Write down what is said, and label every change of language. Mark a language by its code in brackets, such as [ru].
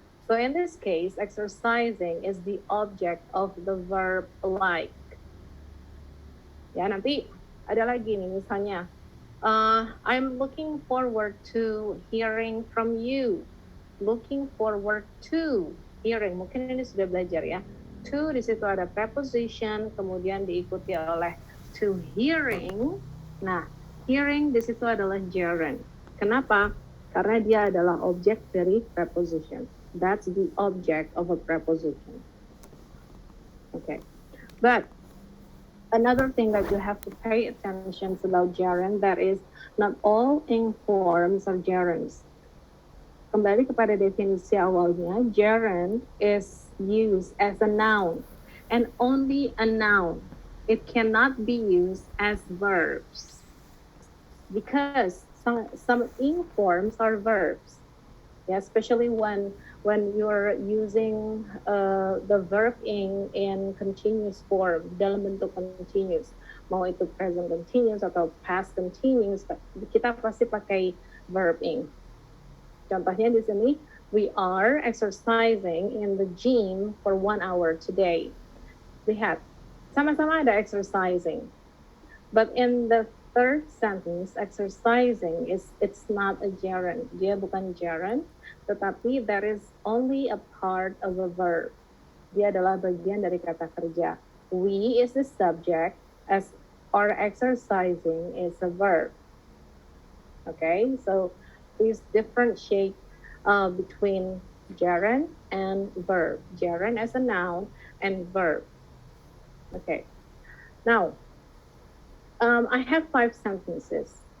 [en] So in this case, exercising is the object of the verb like. [id] Ya, nanti ada lagi nih misalnya. [en] I'm looking forward to hearing from you. Looking forward to hearing. [id] Mungkin ini sudah belajar ya. To di situ ada preposition, kemudian diikuti oleh to hearing. Nah, hearing di situ adalah gerund. Kenapa? Karena dia adalah objek dari preposition. [en] That's the object of a preposition. Okay. But another thing that you have to pay attention about gerund, that is not all ing forms are gerunds. [id] Kembali kepada definisi awalnya, [en] gerund is used as a noun and only a noun. It cannot be used as verbs because some ing forms are verbs. Yeah, especially when you're using the verb in continuous form [id] dalam bentuk continuous, mau itu present continuous atau past continuous, kita pasti pakai verb ing. Contohnya di sini, [en] we are exercising in the gym for 1 hour today. [id] Lihat, sama-sama ada exercising, [en] but in the third sentence, exercising it's not a gerund. [id] Dia bukan gerund, tetapi [en] that is only a part of a verb. [id] Dia adalah bagian dari kata kerja. [en] We is the subject, as or exercising is a verb. Okay, so please differentiate between gerund and verb. Gerund as a noun and verb. Okay, now I have 5 sentences.